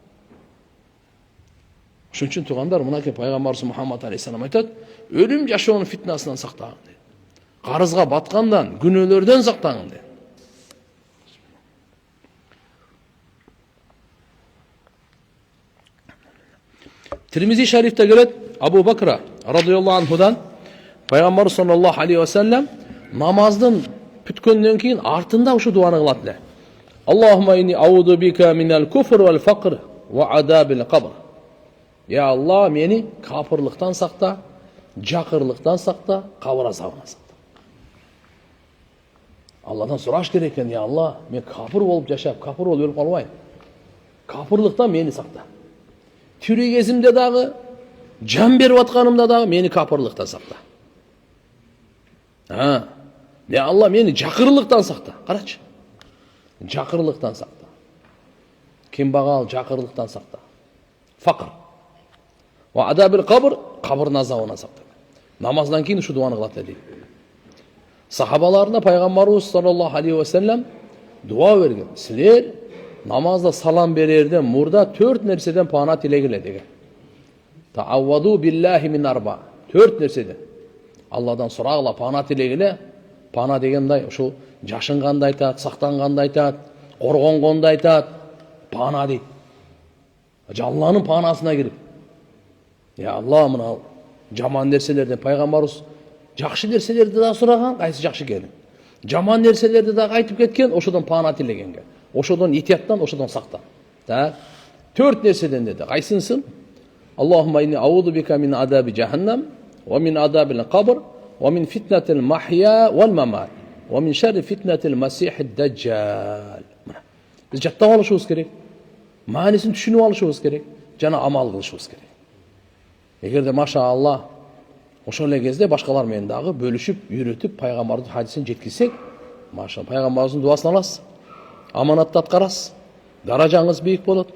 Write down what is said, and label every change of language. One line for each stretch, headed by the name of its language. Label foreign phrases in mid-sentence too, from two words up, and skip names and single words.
Kyrgyz: Ошон үчүн туугандар, мынакей пайгамбарыбыз Мухаммад алейхиссалам айтат, өлүм жашоонун фитнасынан сактагын дейт. Карызга баткандан, күнөөлөрдөн сактагын дейт. Тирмизи шарифте келет, Абу Бакра
Arabic: رضي الله عنه
Kyrgyz: пайгамбар
Arabic: صلى الله عليه وسلم
Kyrgyz: намаздын бүткөндөн кийин артында ушу дуаны кылат эле.
Arabic: اللهم إني أعوذ بك من الكفر والفقر وعذاب القبر.
Kyrgyz: Я Алла, мени капырлыктан сакта, жакырлыктан сакта, кабыр азабынан сакта. Алладан сураш керек экен, я Алла, мен капыр болуп жашап, капыр болуп өлүп калбайын. Капырлыктан мени сакта. Тирүү кезимде дагы, жан берип атканымда дагы мени капырлыктан сакта. Я Алла, мени жакырлыктан сакта. Карачы. Жакырлыктан сакта. Кембагал жакырлыктан сакта. Факыр.
Arabic: وعذاب القبر,
Kyrgyz: кабырдын азабынан сакта. Намаздан кийин ушу дуаны кылат дейт. Сахабаларына пайгамбарыбыз
Arabic: صلى الله عليه وسلم
Kyrgyz: дуа берген. Силер намазда салам берерден мурда 4 нерседен пана тилегиле деген.
Arabic: تعوذوا بالله من أربع. 4 нерседен.
Kyrgyz: Алладан сурагыла, пана тилегиле. Пана дегендай ушу жашынганды айтат, сактанганды айтат, коргонгонду айтат. Пана дейт. Алланын панасына кирип. Я Алла, мына жаман нерселерден пайгамбарыбыз жакшы нерселерди да сураган, кайсы жакшы экенин. Жаман нерселерди да айтып кеткен, ошодон пана тилегенге. Ошодон итияттан, ошодон сакта. Так. 4 нерседен деди. Кайсынсын?
Arabic: اللهم إني أعوذ بك من عذاب جهنم ومن عذاب القبر ومن فتنة المحيا والممات ومن شر فتنة المسيح الدجال.
Kyrgyz: Биз жаттап алышыбыз керек. Маанисин түшүнүп алышыбыз керек. Жана амал кылышыбыз керек. Эгерде машаалла ошол эле кезде башкалар менен дагы бөлүшүп, үйрөтүп, пайгамбардын хадисин жеткизсек, машаалла пайгамбарыбыздын дуасын аласыз. Аманатты аткарасыз. Даражаңыз бийик болот.